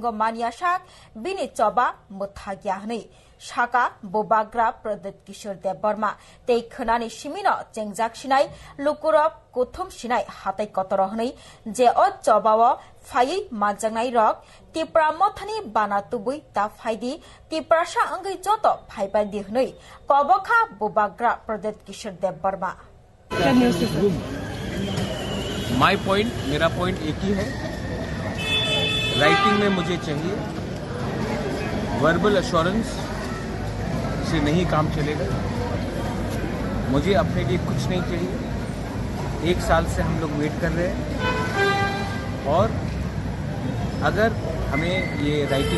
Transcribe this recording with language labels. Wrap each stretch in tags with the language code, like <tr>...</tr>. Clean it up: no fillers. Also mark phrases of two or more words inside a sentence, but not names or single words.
<trp>of Maniasak Bini Choba Muthagia Hni Shaka Bobagra Pradit Kishore Dev Burma Te Khunani Shimino Chengjak Shinai Lukurop Kuthum Shinai Hatai Kotorohni Je O Chobawo Fai Majangai Rock Tipra Mothani Bana Tubui Ta Faidi Tiprasha Angai Joto Phaibai Dihnui Kobokha Bobagra Pradit Kishore Dev Burma</trp> <en>My point</en> <hi>मेरा पॉइंट एक ही है राइटिंग में मुझे चाहिए</hi> <en>verbal assurance</en> <hi>से नहीं काम चलेगा मुझे अपने लिए कुछ नहीं चाहिए 1 साल से हम लोग वेट कर रहे हैं और अगर हमें ये राइटिंग</hi>